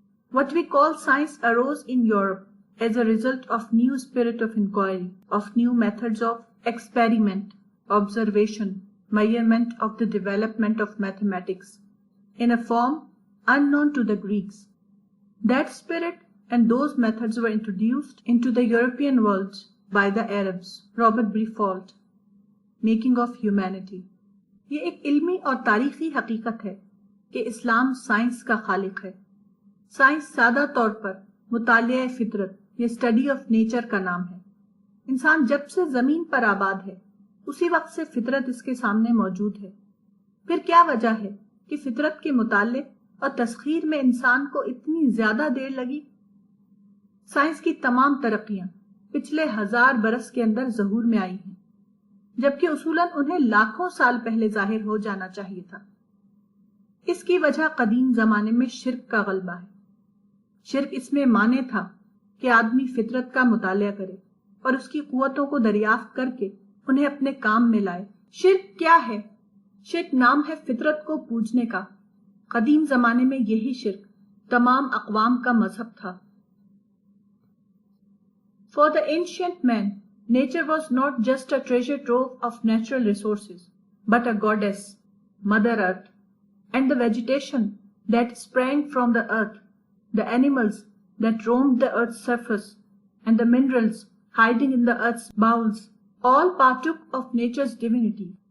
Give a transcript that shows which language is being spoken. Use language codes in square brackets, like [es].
[en] What we call science arose in Europe as a result of new spirit of inquiry, of new methods of experiment, observation, measurement of the development of mathematics, in a form unknown to the Greeks. That spirit and those methods were introduced into the European world by the Arabs. Robert Briffault, Making of Humanity. [ur] یہ ایک علمی اور تاریخی حقیقت ہے کہ اسلام science کا خالق ہے. سائنس سادہ طور پر مطالعہ فطرت یا اسٹڈی آف نیچر کا نام ہے. انسان جب سے زمین پر آباد ہے اسی وقت سے فطرت اس کے سامنے موجود ہے. پھر کیا وجہ ہے کہ فطرت کے مطالعے اور تسخیر میں انسان کو اتنی زیادہ دیر لگی؟ سائنس کی تمام ترقیاں پچھلے 1000 برس کے اندر ظہور میں آئی ہیں، جبکہ اصولاً انہیں لاکھوں سال پہلے ظاہر ہو جانا چاہیے تھا. اس کی وجہ قدیم زمانے میں شرک کا غلبہ ہے. شرک اس میں مانے تھا کہ آدمی فطرت کا مطالعہ کرے اور اس کی قوتوں کو دریافت کر کے انہیں اپنے کام میں لائے. شرک کیا ہے؟ شرک نام ہے فطرت کو پوجنے کا. قدیم زمانے میں یہی شرک تمام اقوام کا مذہب تھا. [en] For the ancient man, nature was not just a treasure trove of natural resources, but a goddess, Mother Earth, and the vegetation that sprang from the earth, the animals that roamed the earth's surface, and the minerals hiding in the earth's bowels, all partook of nature's divinity.